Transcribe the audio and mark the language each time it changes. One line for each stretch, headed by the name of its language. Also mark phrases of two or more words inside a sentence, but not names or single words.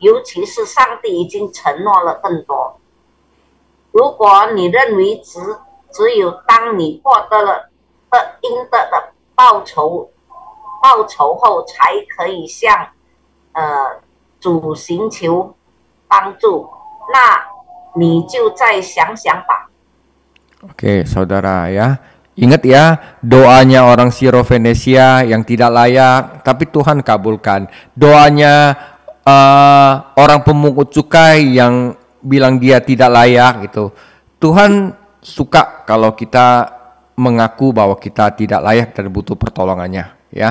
Chinese: 尤其是上帝已经承诺了更多。如果你认为只有当你获得了应得的报酬后，才可以向主寻求帮助，那你就再想想吧。
Indonesian: Oke, saudara ya. Ingat ya, doanya orang Syro-Fenisia yang tidak layak, tapi Tuhan kabulkan. Doanya orang pemungut cukai yang bilang dia tidak layak itu. Tuhan suka kalau kita mengaku bahwa kita tidak layak dan butuh pertolongannya, ya.